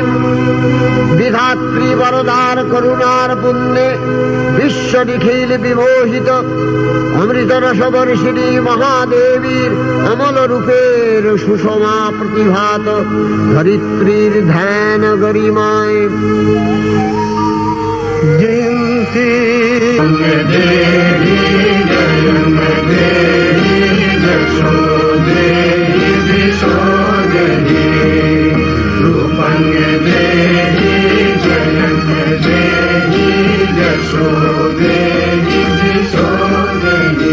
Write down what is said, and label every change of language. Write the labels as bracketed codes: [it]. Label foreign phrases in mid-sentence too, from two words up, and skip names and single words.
[bn] বিধাত্রী বরদার করুণার পুণ্যে বিশ্ব নিখিল বিমোহিত। অমৃত রসবর্ষিণী মহাদেবীর অমল রূপের সুষমা প্রতিভাত ধরিত্রীর ধ্যান গরিমায়। [sa] जयन्ती देवी जशो देवी विशोदरी रूपं देवी जयन्त देवी जशो देवी विशोदरी।